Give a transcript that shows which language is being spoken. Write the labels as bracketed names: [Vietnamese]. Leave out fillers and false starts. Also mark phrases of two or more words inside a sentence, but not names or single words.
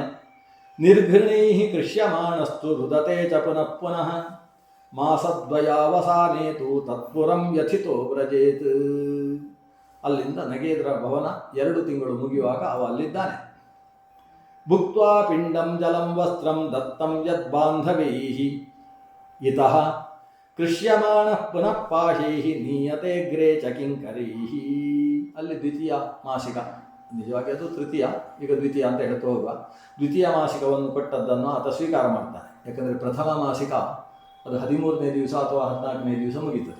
[Sanskrit] ನಿರ್ಘೃಣೈ ಕೃಷ್ಯಮಾಣಸ್ತು ರುದತೆ ಚ ಪುನಃ ಪುನಃ ಮಾಸದ್ವಯಾವಸಾನೇತು ತತ್ಪುರಂ ಯಥಿತೋ ವ್ರಜೇತ್. [Kannada] ಅಲ್ಲಿಂದ ನಗೇಂದ್ರ ಭವನ 2 ತಿಂಗಳು ಮುಗಿಯುವಾಗ ಅವ ಅಲ್ಲಿದ್ದಾನೆ. [Sanskrit] ಭುಕ್ತ್ವಾ ಪಿಂಡಂ ಜಲಂ ವಸ್ತ್ರಂ ದತ್ತಂ ಯದ್ ಬಾಂಧವೈಃ ಇತಃ ಕೃಷ್ಯಮಾಣಃ ಪುನಃ ಪಾಶೈಃ ನೀಯತೆ ಗ್ರೇ ಚ ಕಿಂಕರೈಃ. [Kannada] ಅಲ್ಲಿ ದ್ವಿತೀಯ ಮಾಸಿಕ, ನಿಜವಾಗಿ ಅದು ತೃತೀಯ, ಈಗ ದ್ವಿತೀಯ ಅಂತ ಹೇಳ್ತಾ ಹೋಗುವ. ದ್ವಿತೀಯ ಮಾಸಿಕವನ್ನು ಕೊಟ್ಟದ್ದನ್ನು ಆತ ಸ್ವೀಕಾರ ಮಾಡ್ತಾನೆ. ಯಾಕಂದರೆ ಪ್ರಥಮ ಮಾಸಿಕ ಅದು 13ನೇ ದಿವಸ ಅಥವಾ 14ನೇ ದಿವಸ ಮುಗೀತದೆ.